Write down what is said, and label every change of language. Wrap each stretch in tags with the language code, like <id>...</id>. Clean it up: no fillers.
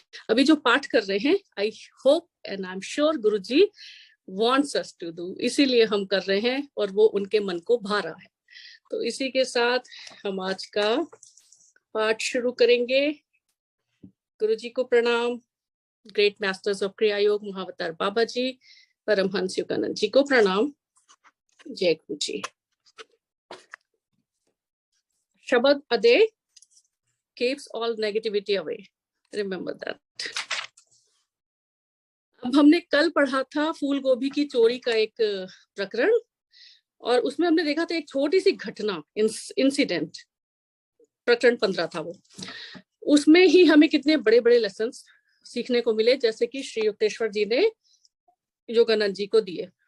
<hi>अभी जो पाठ कर रहे हैं,</hi> <en>I hope and I am sure Guruji wants us to do,</en> <hi>इसीलिए हम कर रहे हैं और वो उनके मन को भा रहा है. तो इसी के साथ हम आज का पाठ शुरू करेंगे. गुरुजी को प्रणाम.</hi> <en>great masters of Kriya Yoga</en> <hi>महावतार बाबा जी, परमहंस योगानंद जी को प्रणाम. जय गुरु जी.</hi> <en>Shabd a day keeps all negativity away. Remember that.</en> <hi>अब हमने कल पढ़ा था फूल गोभी की चोरी का एक प्रकरण, और उसमें हमने देखा था एक छोटी सी घटना, इंसिडेंट. प्रकरण 15 था वो. उसमें ही हमें कितने बड़े बड़े लेसन सीखने को मिले, जैसे कि श्री युक्तेश्वर जी ने योगानंद जी को दिए.</hi>